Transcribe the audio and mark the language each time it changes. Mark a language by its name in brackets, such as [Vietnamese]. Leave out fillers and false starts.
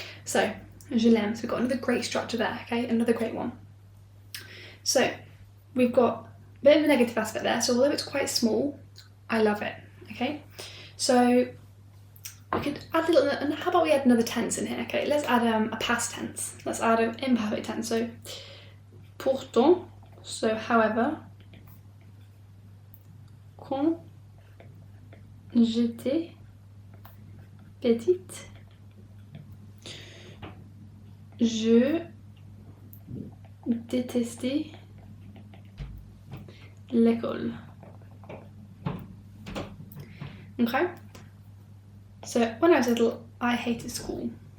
[English] So [French] je l'aime. [English] So we've got another great structure there. Okay, another great one. So we've got a bit of a negative aspect there. So although it's quite small, I love it. Okay, so we could add a little, and how about we add another tense in here? Okay, let's add a past tense. Let's add an imperfect tense. [French] So pourtant, [English] so however, [French] quand j'étais petite, je détestais l'école. [English] Okay? So when I was little, I hated school.